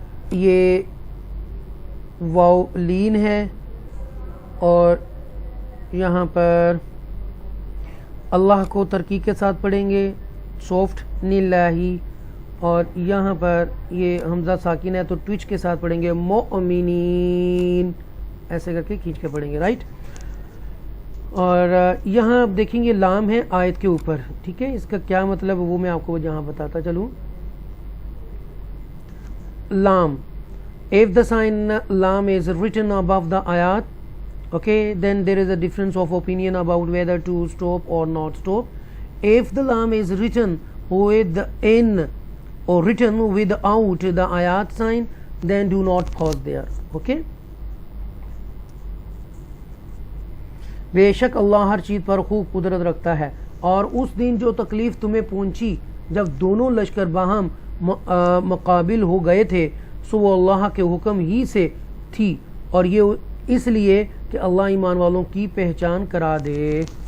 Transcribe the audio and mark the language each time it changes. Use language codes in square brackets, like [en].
[ur] یہ واو لین ہے، اور یہاں پر اللہ کو ترقی کے ساتھ پڑھیں گے سافٹ نِلَّهِ، اور یہاں پر یہ حمزہ ساکن ہے تو ٹوچ کے ساتھ پڑھیں گے مؤمنین، ایسے کر کے کھینچ کے پڑھیں گے، رائٹ۔ اور یہاں آپ دیکھیں گے لام ہے آیت کے اوپر، ٹھیک ہے، اس کا کیا مطلب ہے وہ میں آپ کو یہاں بتاتا چلوں۔ [en] لام، if the sign lam is written above the ayat, okay, then there is a difference of opinion about whether to stop or not stop. If the lam is written with in or written without the ayat sign, then do not pause there, okay. [ur] بے شک اللہ ہر چیز پر خوب قدرت رکھتا ہے، اور اس دن جو تکلیف تمہیں پہنچی جب دونوں لشکر باہم مقابل ہو گئے تھے، سو وہ اللہ کے حکم ہی سے تھی، اور یہ اس لیے کہ اللہ ایمان والوں کی پہچان کرا دے۔